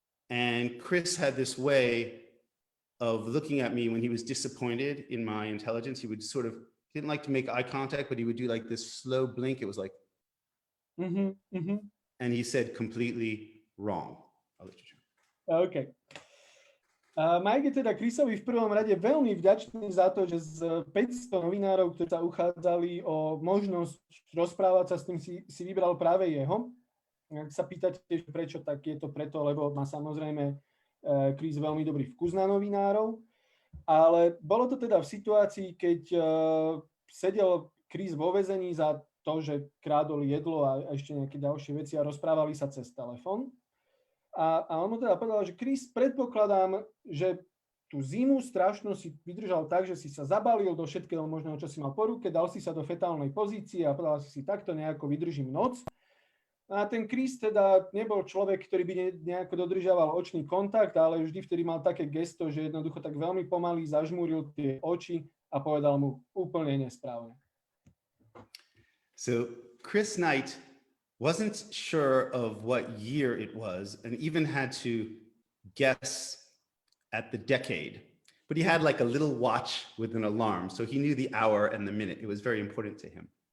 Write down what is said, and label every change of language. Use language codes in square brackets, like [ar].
[en] And Chris had this way of looking at me when he was disappointed in my intelligence. He would didn't like to make eye contact, but he would do like this slow blink. It was like, and he said completely wrong. I'll let you share. Okay. [sk] Mike je teda Chrisovi v prvom rade veľmi vďačný za to, že z 500 novinárov, ktorí sa uchádzali o možnosť rozprávať sa s tým, si vybral práve jeho. Ak sa pýtate, prečo, tak je to preto, lebo má samozrejme Chris veľmi dobrý vkus na novinárov, ale bolo to teda v situácii, keď sedel Chris vo väzení za to, že krádol jedlo a ešte nejaké ďalšie veci a rozprávali sa cez telefón. A on mu teda povedal, že Chris, predpokladám, že tú zimu strašnú si vydržal tak, že si sa zabalil do všetkého možného, čo si mal po ruke, dal si sa do fetálnej pozície a povedal si takto nejako vydržím noc. A ten Chris teda nebol človek, ktorý by nejako dodržiaval očný kontakt, ale vždy vtedy mal také gesto, že jednoducho tak veľmi pomaly zažmúril tie oči a povedal mu úplne nesprávne. [en] So Chris Knight wasn't sure of what year it was and even had to guess at the decade. But he had like a little watch with an alarm, so he knew the hour and the minute. It was very important to him.